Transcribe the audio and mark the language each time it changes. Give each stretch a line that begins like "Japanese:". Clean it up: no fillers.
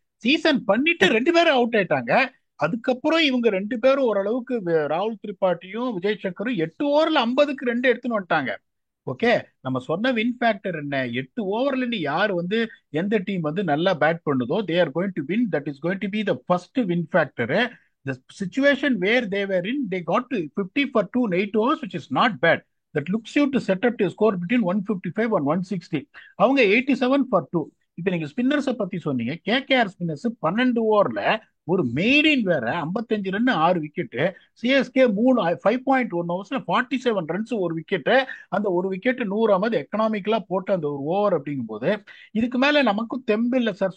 Tamil: Season பண்ணிட்டு ரெண்டு பேரும் அவுட் ஆயிட்டாங்க. அதுக்கப்புறம் இவங்க ரெண்டு பேரும் ஓரளவுக்கு ராகுல் திரிபாட்டியும் விஜய் சக்கரும் 8 ஓவர்ல 50க்கு ரெண்டு எடுத்துன்னு வந்துட்டாங்க. ஓகே. நம்ம சொன்ன வின் ஃபேக்டர் என்ன? 8 ஓவர்ல இருந்து யார் வந்து எந்த டீம் வந்து நல்லா பேட் பண்ணுதோ
English: They are going to win. That is going to be the first win factor. The situation where they were in, they got to 50 for 2 in 8 overs, which is not bad. That looks you to set up to score between 155 and 160.
Tamil: அவங்க 87 for 2. இப்ப நீங்க ஸ்பின்னர்ஸை பத்தி சொன்னீங்க. KKR spinners 12 ஓவர்ல ஒரு மெய்டின் வேற 55 run 6 wicket. CSK 5.1 ஓவர்ஸ்ல 47 runs ஒரு wicket. அந்த ஒரு விக்கெட் 100 எக்கனாமிக்கலா போட்டு அந்த ஒரு ஓவர் அப்படிங்கும் போது இதுக்கு மேல நமக்கும் தெம்பு இல்லை சார்.